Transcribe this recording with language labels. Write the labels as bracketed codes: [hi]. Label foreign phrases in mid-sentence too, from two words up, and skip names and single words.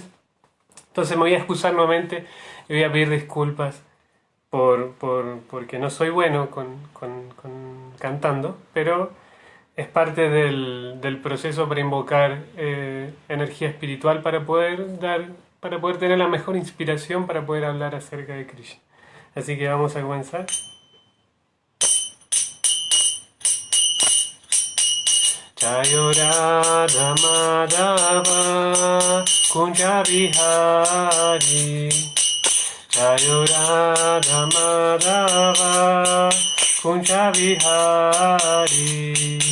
[es] Entonces me voy a excusar nuevamente y voy a pedir disculpas porque no soy bueno con cantando, pero es parte del proceso para invocar energía espiritual para poder tener la mejor inspiración para poder hablar acerca de Krishna. Así que vamos a comenzar. [sa] जयो राधा माधव कुञ्ज विहारी. जयो राधा माधव कुञ्ज विहारी.